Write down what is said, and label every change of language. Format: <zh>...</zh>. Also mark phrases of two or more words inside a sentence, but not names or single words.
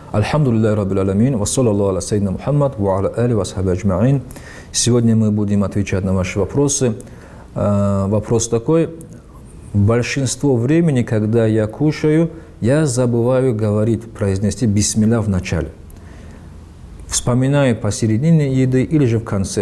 <ar>الحمد لله رب العالمين، وصلى الله على سيدنا محمد، وعلى آله وأصحابه أجمعين.</ar> <ru>Сегодня мы будем отвечать на ваши вопросы. Вопрос такой. Большинство времени, когда я кушаю, я забываю говорить, произнести бисмилля в начале. Вспоминаю посередине еды или же в конце.</ru>